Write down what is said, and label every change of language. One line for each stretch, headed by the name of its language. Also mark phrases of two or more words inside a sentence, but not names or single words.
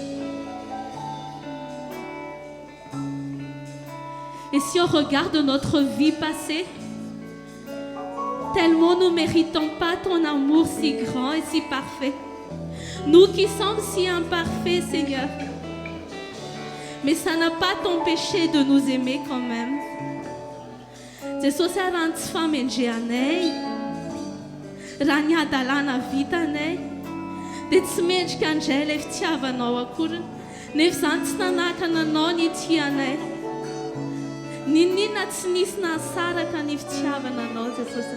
French: Et si on regarde notre vie passée, tellement nous ne méritons pas ton amour si grand et si parfait. Nous qui sommes si imparfaits, Seigneur. Mais ça n'a pas t'empêché de nous aimer quand même.
Malagasy: Jesosy raha tsy famendreanay, raha niadalana vitanay, dia tsy mendrika andray ilay fitiavanao akory. Nefa izany tsy nanahaka nanao ny tianay. Ninona tsy nisy nasaraka ny fitiavananao Jesosy.